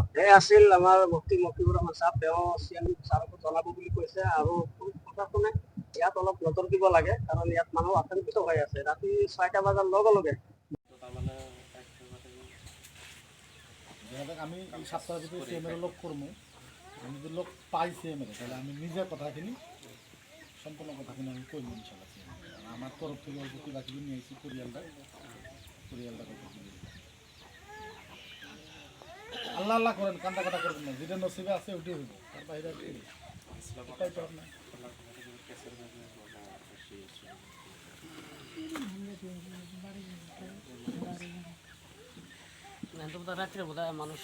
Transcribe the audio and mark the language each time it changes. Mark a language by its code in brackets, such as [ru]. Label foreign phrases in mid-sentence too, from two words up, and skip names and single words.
[as] আছিল আমাৰ মুফতিউৰ ৰহমান চাহাব, তেওঁ CM ছাৰকো জনাব বুলি কৈছে। আৰু প্ৰশাসনে ইয়াত অলপ নজৰ দিব লাগে, কাৰণ ইয়াত মানুহ আতংকিত হৈ আছে। ৰাতি 6টা বজাৰ লগে লগে [bn] আমি এই সপ্তাহ যদি CM লগ করবো, আমি যদি লগ পাই CM তাহলে আমি নিজে কথাখিনি সম্পূর্ণ কথাখিনি আমি করবো ইনশাল্লাহ। আমার তরফ থেকে অল্প কিবা কিবি নিয়েছি পরিয়ালটা আল্লাহ আল্লাহ করেন, কান্দা কাটা করবেন না, যেটা নসিবে আছে ওইটাই হইব, তার বাইরে উপায় তো আপনার। রাত্রে বোধ হয় মানুষ